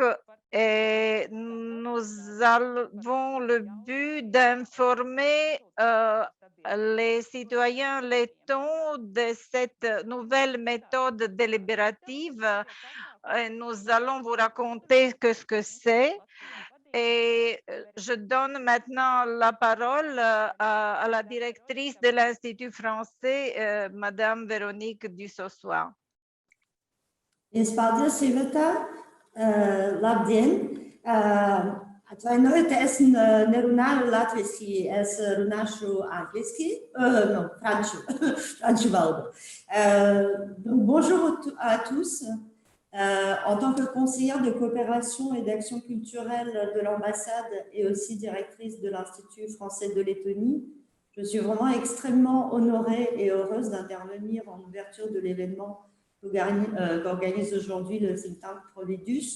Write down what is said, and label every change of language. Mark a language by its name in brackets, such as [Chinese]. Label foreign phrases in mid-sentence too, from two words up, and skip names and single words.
[French] Et nous avons le but d'informer les citoyens lettons de cette nouvelle méthode délibérative. Et nous allons vous raconter ce que c'est. Et je donne maintenant la parole à la directrice de l'Institut français, Madame Véronique Dussossois. [Latvian] Paldies, Iveta. Labdien! Atvainojiet, es nerunāju latviski, es runāšu angliski, non, franču valodu. [French] Donc, bonjour à tous. En tant que conseillère de coopération et d'action culturelle de l'ambassade et aussi directrice de l'Institut français de Lettonie, je suis vraiment extrêmement honorée et heureuse d'intervenir en ouverture de l'événement qu'organise aujourd'hui le think tank Providus.